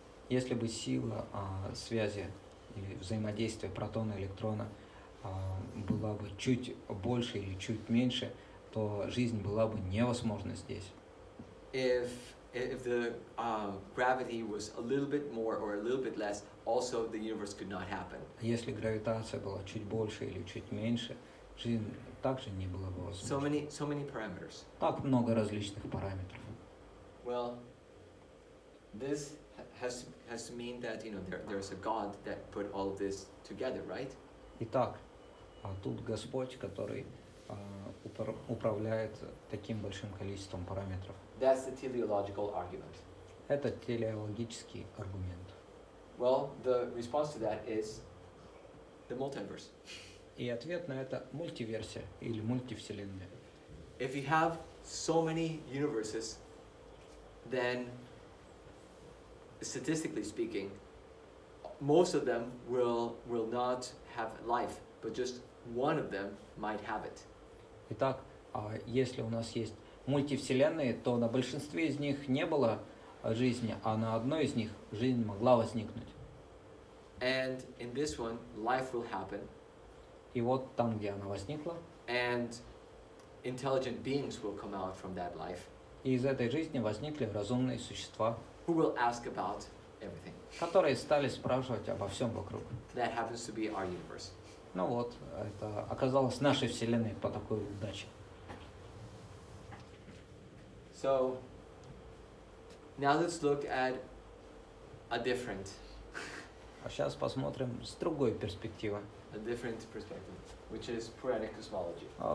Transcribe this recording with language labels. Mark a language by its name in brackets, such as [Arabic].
[Russian] Если бы сила связи или взаимодействия протона и электрона была бы чуть больше или чуть меньше, то жизнь была бы невозможна здесь. [English] If the gravity was a little bit more or a little bit less, also the universe could not happen. [Russian] Если гравитация была чуть больше или чуть меньше, жизнь также не была бы возможна. [English] So many parameters. [Russian] Так много различных параметров. [English] Well, this has to mean that, you know, there's a God that put all of this together, right? [Russian] Итак, тут Господь, который управляет таким большим количеством параметров. [English] That's the teleological argument. [Russian] Это телеологический аргумент. [English] Well, the response to that is the multiverse. [Russian] И ответ на это мультиверсия или мультивселенная. [English] If you have so many universes, then statistically speaking, most of them will not have life, but just one of them might have it. [Russian] Итак, если у нас есть мультивселенные, то на большинстве из них не было жизни, а на одной из них жизнь могла возникнуть. [English] And in this one, life will happen, [Russian] И вот там, где она возникла, [English] and intelligent beings will come out from that life, [Russian] и из этой жизни возникли разумные существа, [English] who will ask about everything. [Russian] которые стали спрашивать обо всем вокруг. [English] That happens to be our universe. [Russian] Ну вот, это оказалось нашей Вселенной по такой удаче. [English] So now let's look at a different [Russian] А сейчас посмотрим с другой перспективы, [English] perspective, which is Puranic cosmology.